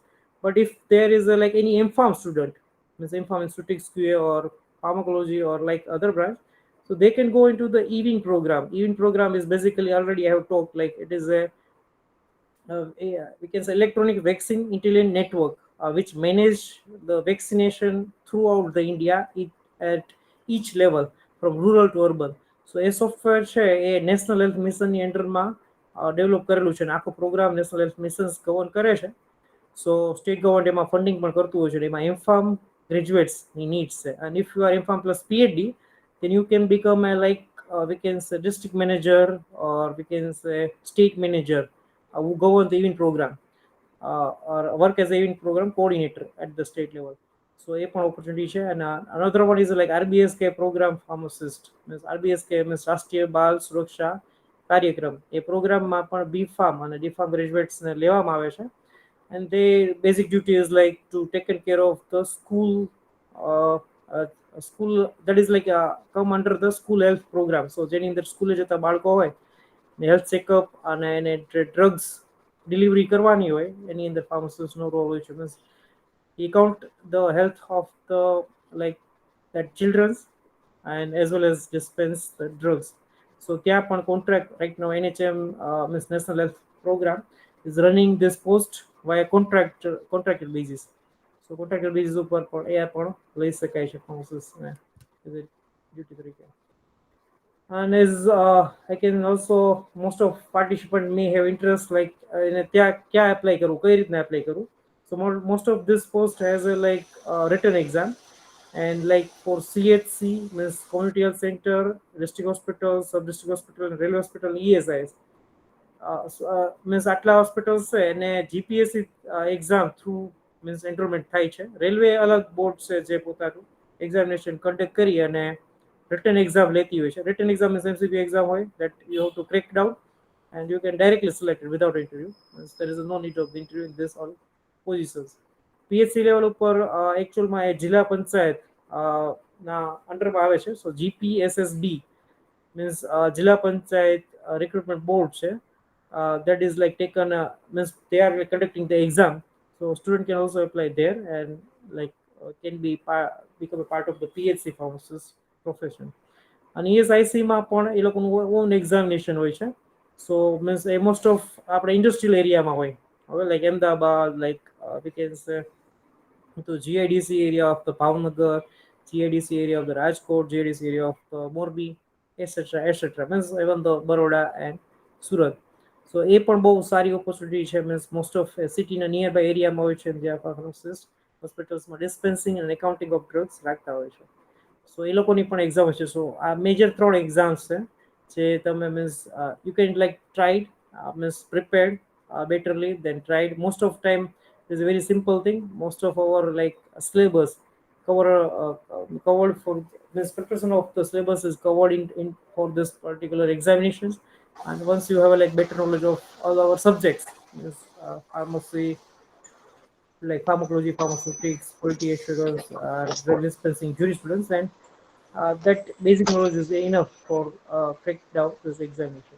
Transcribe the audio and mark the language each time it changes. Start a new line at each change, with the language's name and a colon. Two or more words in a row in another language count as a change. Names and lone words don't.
English: But if there is like any M Farm student, means M Farm in Statistics QA or pharmacology or like other branch, so they can go into the EVIN program. EVIN program is basically, already I have talked, like it is we can say electronic vaccine intelligent network, which manage the vaccination throughout the India at each level from rural to urban.
Gujarati: So એ સોફ્ટવેર છે એ નેશનલ હેલ્થ મિશનની અંડરમાં ડેવલપ કરેલું છે અને આખો પ્રોગ્રામ નેશનલ હેલ્થ મિશન ગવર્ન કરે છે. સો સ્ટેટ ગવર્મેન્ટ એમાં ફંડિંગ પણ કરતું હોય છે. એમાં એમફાર્મ ગ્રેજ્યુએટ્સની નીડ્સ છે.
English: and if you are MPharm plus PhD, then you can become a like we can say district manager, or we can say state manager, who govern the event program, or work as a event program coordinator at the state level. So a પણ opportunity છે. And another one is like RBSK program pharmacist, means RBSK means રાષ્ટ્રીય બાલ સુરક્ષા કાર્યક્રમ.
Gujarati: એ પ્રોગ્રામમાં પણ B Farm અને D Farm ગ્રેજ્યુએટ્સને લેવામાં આવે છે.
English: And their basic duty is like to take care of the uh, uh, school that is like come under the school health program.
Gujarati: So જેની અંદર સ્કૂલે જતા બાળકો હોય,
English: health checkup
Gujarati: અને એને
English: drugs delivery
Gujarati: કરવાની હોય, એની અંદર ફાર્માસિસ્ટનો રોલ હોય છે.
English: મીન્સ he count the health of the like that children's, and as well as dispense the drugs. So
Gujarati: ત્યાં પણ
English: contract right now NHM means National Health Program is running this post via contracted basis.
Gujarati: So
English: contracted basis
Gujarati: ઉપર પણ એ પણ લઈ શકાય છે pharmacist ને
English: as a duty
Gujarati: તરીકે.
English: And as I can also, most of participants may have interest like
Gujarati: ત્યાં ક્યાં apply કરવું, કઈ રીતના apply કરવું.
English: So most of this post has a like written exam, and like for CHC means community health center, district hospital, sub district hospital, and railway hospital, ESIS.
Gujarati: Means આટલા હોસ્પિટલ્સ છે અને જીપીએસસી
English: exam through means enrollment
Gujarati: થાય છે. રેલવે અલગ બોર્ડ છે જે પોતાનું એક્ઝામિનેશન કન્ડક્ટ કરી અને
English: written exam
Gujarati: લેતી હોય છે.
English: Written exam is MCQ exam હોય that you have to crack down, and you can directly select it without interview. There is no need of the interview in this all positions. PHC level
Gujarati: ઉપર એકચ્યુઅલમાં એ જિલ્લા પંચાયત ના અંડરમાં આવે છે. સો GPSSB means જિલ્લા પંચાયત
English: recruitment board
Gujarati: છે.
English: That is like taken means they are like conducting the exam, so student can also apply there and like can be become a part of the PHC pharmacist profession.
Gujarati: And ESIC માં પણ એ લોકોનું
English: own examination
Gujarati: હોય છે.
English: so means
Gujarati: એ
English: most of
Gujarati: આપણે ઇન્ડસ્ટ્રીયલ એરિયામાં હોય.
English: હવે લાઈક અમદાવાદ, લાઈક we can say to GIDC area of the Bhavnagar, GIDC area of the Rajkot, GIDC area of the Morbi, etc. etc. means even the Baroda and Surat.
Gujarati: So એ પણ બહુ સારી ઓપોર્ચ્યુનિટી છે.
English: means most of
Gujarati: સિટીના નિયરબાય એરિયામાં હોય છે જ્યાં ફાર્માસિસ્ટ હોસ્પિટલ્સમાં ડિસ્પેન્સિંગ અને
English: accounting of drugs
Gujarati: રાખતા હોય છે. સો એ લોકોની પણ એક્ઝામ છે. સો આ મેજર 3 એક્ઝામ્સ છે જે તમે
English: means you can like tried means prepared betterly than tried. Most of time is a very simple thing. Most of our like syllabus covered for this preparation of the syllabus is covered in for this particular examinations. And once you have a like better knowledge of all our subjects, pharmacy, like pharmacology, pharmaceutics, quality assurance, drug dispensing, jurisprudence, and that basic knowledge is enough for crack down this examinations.